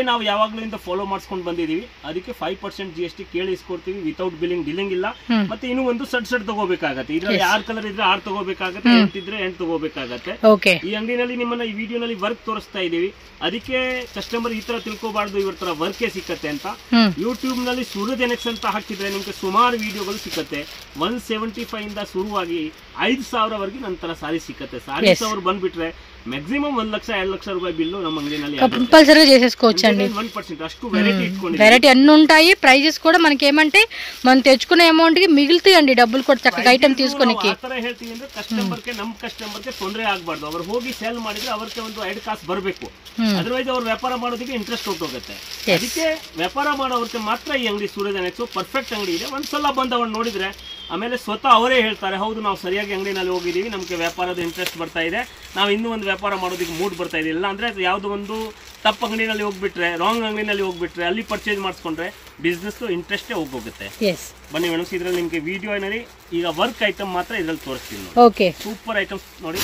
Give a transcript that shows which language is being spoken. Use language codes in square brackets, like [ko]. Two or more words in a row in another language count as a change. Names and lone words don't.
[kn] ನಾವು ಯಾವಾಗ್ಲಿಂದ ಫಾಲೋ ಮಾಡಿಸ್ಕೊಂಡು ಬಂದಿದೀವಿ ಅದಕ್ಕೆ 5% GST ಕೇಳಿ ಇಸ್ಕೊಡ್ತೀವಿ [en] without billing dealing [kn] ಇಲ್ಲ ಮತ್ತೆ ಇನ್ನೂ ಒಂದು ಸಡ್ ತಗೋಬೇಕಾಗತ್ತೆ ಇದ್ರಲ್ಲಿ 6 ಕಲರ್ ಇದ್ರೆ 6 ತಗೋಬೇಕಾಗತ್ತೆ 8 ಇದ್ರೆ 8 ತಗೋಬೇಕಾಗತ್ತೆ ಈ ಅಂಗಡಿನಲ್ಲಿ ನಿಮ್ಮನ್ನ ಈ ವಿಡಿಯೋನಲ್ಲಿ ವರ್ಕ್ ತೋರಿಸ್ತಾ ಇದೀವಿ ಅದಕ್ಕೆ ಕಸ್ಟಮರ್ ಈ ತರ ತಿಳ್ಕೋಬಾರ್ದು ಇವ್ರ ತರ ವರ್ಕ್ ಸಿಕ್ಕತ್ತೆ ಅಂತ ಯೂಟ್ಯೂಬ್ ನಲ್ಲಿ ಸೂರಜ್ ಎನೆಕ್ಸ್ ಅಂತ ಹಾಕಿದ್ರೆ ನಿಮ್ಗೆ ಸುಮಾರು ವಿಡಿಯೋಗಳು ಸಿಕ್ಕತ್ತೆ 175 ಇಂದ ಶುರುವಾಗಿ 5000 ವರೆಗೆ ನಂತರ ಸಾರಿ ಸಿಕ್ಕತ್ತೆ ಸಾರಿ ಅವ್ರು ಬಂದ್ಬಿಟ್ರೆ ಮ್ಯಾಕ್ಸಿಮಮ್ 1 ಲಕ್ಷ 2 ಲಕ್ಷ ರೂಪಾಯಿ ಬಿಲ್ಲು ನಮ್ಮ ಅಂಗಡಿನಲ್ಲಿ [te] కంపల్సరీగా చేసేసుకోవచ్చండి 1% అಷ್ಟು వెరైటీ ఇట్టుకోండి వెరైటీ అన్ని ఉంటాయి ప్రైజెస్ కూడా మనకి ఏమంటే మనం తెచ్చుకునే అమౌంట్ కి మిగులుతాయండి డబ్బులు కూడా చక్కగా ఐటమ్ తీసుకొనికి [kn] ಆ ತರ ಹೇಳ್ತೀನಿ ಅಂದ್ರೆ ಕಸ್ಟಮರ್ ಗೆ ನಮ್ಮ ಕಸ್ಟಮರ್ ಗೆ ತೊಂದರೆ ಆಗಬಾರ್ದು ಅವರು ಹೋಗಿ ಸೇಲ್ ಮಾಡಿದ್ರೆ ಅವರಿಗೆ ಒಂದು ಐಡ್ ಕಾಸು ಬರಬೇಕು ಅದರ್ವೈಸ್ ಅವರು ವ್ಯಾಪಾರ ಮಾಡೋದಕ್ಕೆ ಇಂಟ್ರೆಸ್ಟ್ ಹೋಗುತ್ತೆ ಅದಕ್ಕೆ ವ್ಯಾಪಾರ ಮಾಡೋರಿಗೆ ಮಾತ್ರ ಈ ಅಂಗಡಿ ಸೂರಜ್ ಎನೆಕ್ಸ್ ಪರ್ಫೆಕ್ಟ್ ಅಂಗಡಿ ಇದೆ ಒಂದ್ಸಲ ಬಂದವನ್ನ ನೋಡಿದ್ರೆ ಆಮೇಲೆ ಸ್ವತಃ ಅವರೇ ಹೇಳ್ತಾರೆ ಹೌದು ನಾವು ಸರಿಯಾಗಿ ಅಂಗಡಿನಲ್ಲಿ ಹೋಗಿದ್ದೀವಿ ನಮಗೆ ವ್ಯಾಪಾರದ ಇಂಟ್ರೆಸ್ಟ್ ಬರ್ತಾ ಇದೆ ನಾವು ಇನ್ನೂ ಒಂದು ವ್ಯಾಪಾರ ಮಾಡೋದಕ್ಕೆ ಮೂಡ್ ಬರ್ತಾ ಇದೆ ಇಲ್ಲ ಅಂದ್ರೆ ಯಾವುದೋ ಒಂದು ತಪ್ಪು ಅಂಗಡಿನಲ್ಲಿ ಹೋಗ್ಬಿಟ್ರೆ ರಾಂಗ್ ಅಂಗಡಿನಲ್ಲಿ ಹೋಗ್ಬಿಟ್ರೆ ಅಲ್ಲಿ ಪರ್ಚೇಸ್ ಮಾಡಿಸ್ಕೊಂಡ್ರೆ [en] business interest [kn] ಹೋಗುತ್ತೆ ಬನ್ನಿ ಮೇಡಮ್ ಇದ್ರಲ್ಲಿ ನಿಮಗೆ ವಿಡಿಯೋ ಏನಲ್ಲಿ ಈಗ [en] work item [kn] ಮಾತ್ರ ಇದ್ರಲ್ಲಿ ತೋರಿಸ್ತೀನಿ [en] okay super items [kn] ನೋಡಿ